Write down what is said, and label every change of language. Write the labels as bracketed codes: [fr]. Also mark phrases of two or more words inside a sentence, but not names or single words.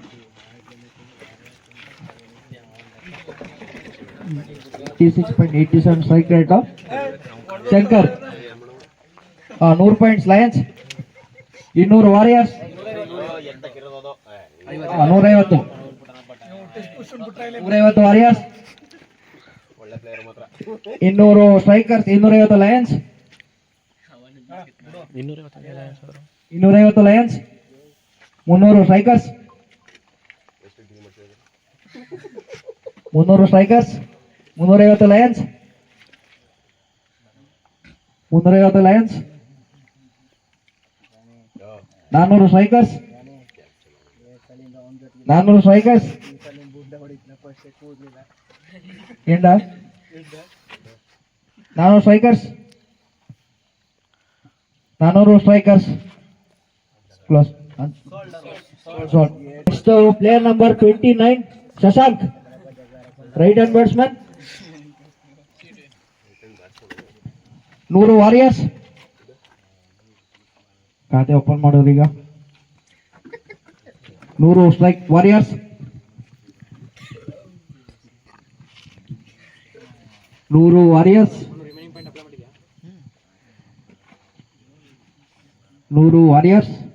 [en] .87 strike rate of Shankar. 100 points Lions. 200 Warriors. 150 Warriors. 200 Strikers. 250 Lions. 250 Lions. 300 Strikers. 300 Strikers. 350 Lions. 350 Lions. 400 Strikers. 400 Strikers. ఏంటా 400 Strikers. 400 Strikers. Close. Next player number 29 Shashank right hand batsman. 100 Warriors. [kn] ಖಾತೆ ಓಪನ್ ಮಾಡೋದು ಈಗ 100 [en] Strike Warriors. 100 ವಾರಿಯರ್ಸ್. 100 ವಾರಿಯರ್ಸ್.